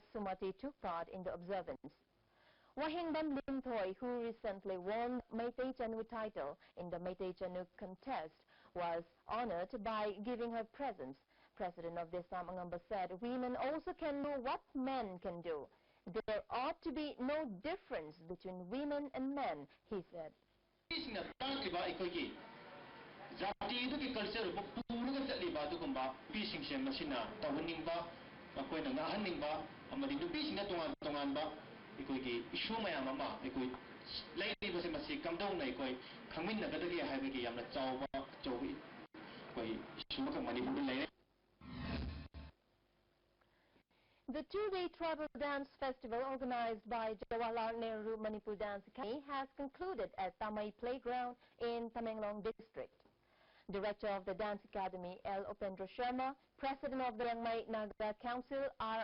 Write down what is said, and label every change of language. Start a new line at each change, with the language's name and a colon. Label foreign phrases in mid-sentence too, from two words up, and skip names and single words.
English: Sumati, took part in the observance. Wahingbam Limthoi, who recently won Meitei Chanu title in the Meitei Chanu contest, was honored by giving her presents. President of Desam Angamba said, "Women also can do what men can do. There ought to be no difference between women and men," he said.
Manipuri: Jati
English: culture book
Manipuri: pura chatliba dugumba pising sem masina tawaningba makoi na ngahaningba amadi pising na tonganba ikoi ki issue mayam ama ikoi laini base masi kamdong na ikoi khangmin na gadagi haibagi yamna chawba chowi koi issue ka Manipur lai.
English: The two-day tribal dance festival organized by Jawaharlal Nehru Manipur Dance Academy has concluded at Tamai Playground in Tamenglong District. Director of the Dance Academy, L. Upendra Sharma, President of the Yangmai Naga Council, R.